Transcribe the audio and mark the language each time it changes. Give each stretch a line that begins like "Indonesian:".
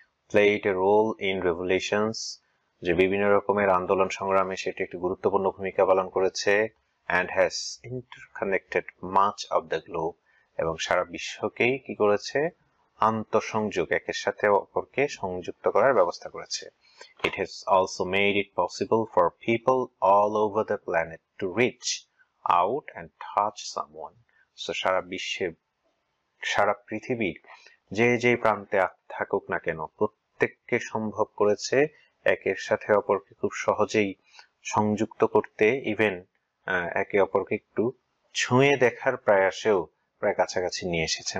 English: played a role in revolutions,
Bangla: যে বিভিন্ন রকমের আন্দোলন সংগ্রামে সেটি একটি গুরুত্বপূর্ণ ভূমিকা পালন করেছে।
English: and has interconnected much of the globe,
Bangla: এবং সারা বিশ্বকেই কি করেছে, আন্তঃসংযোগ, একের সাথে অপরকে সংযুক্ত করার ব্যবস্থা করেছে।
English: It has also made it possible for people all over the planet to reach out and touch someone.
Bangla: So সারা পৃথিবীর যে প্রান্তে থাকুক না কেন, প্রত্যেককে সম্ভব করেছে একের সাথে অপরকে খুব সহজেই সংযুক্ত করতে, ইভেন একে অপরকে একটু ছুঁয়ে দেখার প্রয়াসেও প্রায় কাছাকাছি নিয়ে এসেছে।